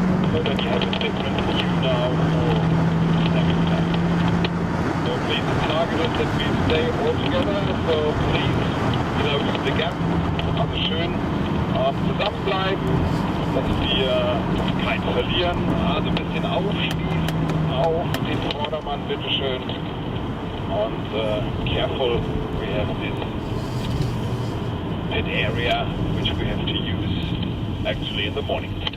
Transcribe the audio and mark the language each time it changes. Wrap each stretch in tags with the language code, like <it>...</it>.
<en>So that you have a different view now for the second lap. So please, the target is that we stay all together, so please, use the gap.</en> <de>Also schön zusammenbleiben, dass wir keinen verlieren, also ein bisschen aufschließen. Auf den Vordermann, bitteschön.</de> <en>Und careful, we have this pit area which we have to use actually in the morning.</en>